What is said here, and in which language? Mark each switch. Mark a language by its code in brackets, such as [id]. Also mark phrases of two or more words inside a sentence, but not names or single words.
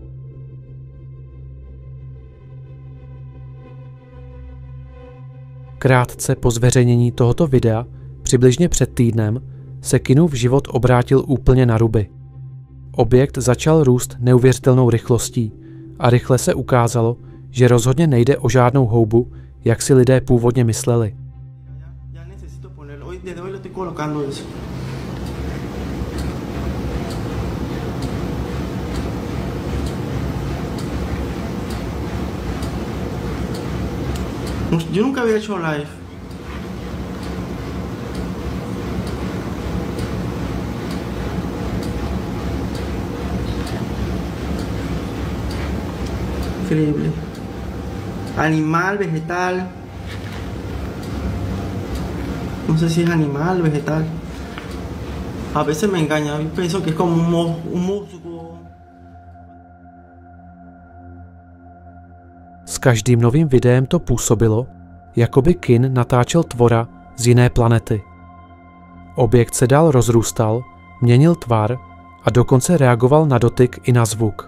[cs] Krátce po zveřejnění tohoto videa, přibližně před týdnem, se Kinův život obrátil úplně na ruby. Objekt začal růst neuvěřitelnou rychlostí a rychle se ukázalo, že rozhodně nejde o žádnou houbu, jak si lidé původně mysleli. [es] Yo nunca había hecho live. Increíble. Animal, vegetal. No sé si es animal, vegetal. A veces me engaña. Yo pienso que es como un musgo. [cs] S každým novým videem to působilo, jako by Kin natáčel tvora z jiné planety. Objekt se dál rozrůstal, měnil tvar a dokonce reagoval na dotyk i na zvuk.